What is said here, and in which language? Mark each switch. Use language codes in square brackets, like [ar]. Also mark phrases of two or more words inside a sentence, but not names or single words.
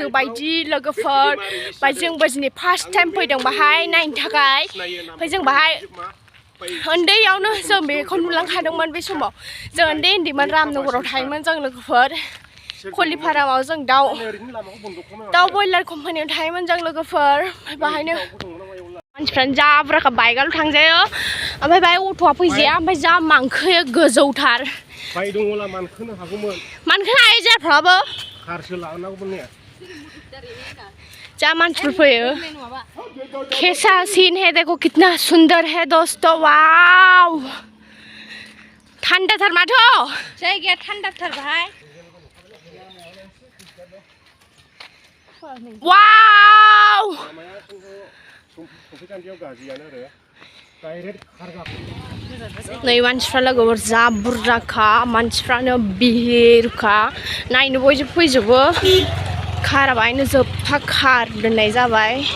[brx] बायदि लोगोफोर ओमफ्राय जोंबो दिनै फार्स्ट टाइम फैदों बाहाय नायनो थाखाय ओमफ्राय जों बाहाय उन्दैयावनो जों बेखौ नुलांखादोंमोन बे समाव जों उन्दैमोन रामनगराव थायोमोन जों लोगोफोर कलिफारामाव जों दाउ बयलार कम्पानियाव थायोमोन जों लोगोफोर बाहायनो मानसिफ्रानो जा बुरजाखा बाइकआल' थांजायो ओमफ्राय बाहाय अट'आ फैजाया ओमफ्राय जा मानखोयो गोजौथार मानखोनो हायो जायफ्राबो जा मानसिफोर फैयो [hi] कैसा सीन है देखो कितना सुंदर है दोस्तों [brx] वाव ठंडाथार माथो जायगाया ठंडाथार बाहाय वाव नै मानसिफ्रा लोगोफोर जा बुरजाखा मानसिफ्रानो बिहिरखा नायनो बयबो फैजोबो खारा बाहायनो जोबथा खार दोननाय जाबाय